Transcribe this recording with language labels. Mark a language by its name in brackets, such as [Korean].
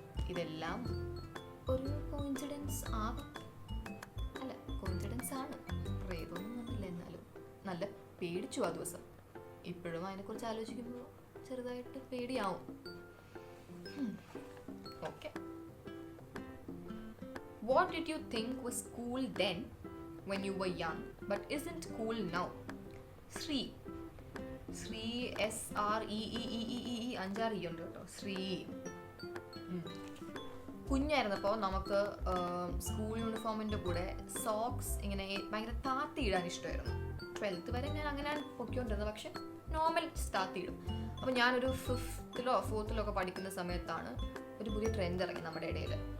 [Malayalam] ഇതെല്ലാം ഒരു കോയിൻസിഡൻസ് ആവാം, അല്ല കോയിൻസിഡൻസ് ആണ്, പ്രേതൊന്നും വന്നില്ല. എന്നാലും നല്ല പേടിച്ചു ആ ദിവസം. ഇപ്പോഴും അതിനെക്കുറിച്ച് ആലോചിക്കുമ്പോൾ ചെറുതായിട്ട് പേടിയാവും. [English] Okay. What did you think was cool then when you were young but isn't cool now? [Malayalam] Sri SREEEE 5 E ഉണ്ട് കേട്ടോ. ശ്രീ. കുഞ്ഞായിരുന്നപ്പോൾ നമുക്ക് സ്കൂൾ യൂണിഫോമിൻ്റെ കൂടെ സോക്സ് ഇങ്ങനെ ഭയങ്കര താത്തിയിടാൻ ഇഷ്ടമായിരുന്നു. 12th വരെ ഞാൻ അങ്ങനെയാണ് പൊക്കിക്കൊണ്ടിരുന്നത്. പക്ഷെ നോർമൽ താത്തിയിടും. അപ്പോൾ ഞാനൊരു 5th or 4th ഒക്കെ പഠിക്കുന്ന സമയത്താണ് ഒരു പുതിയ ട്രെൻഡ് ഇറങ്ങി നമ്മുടെ ഇടയിൽ.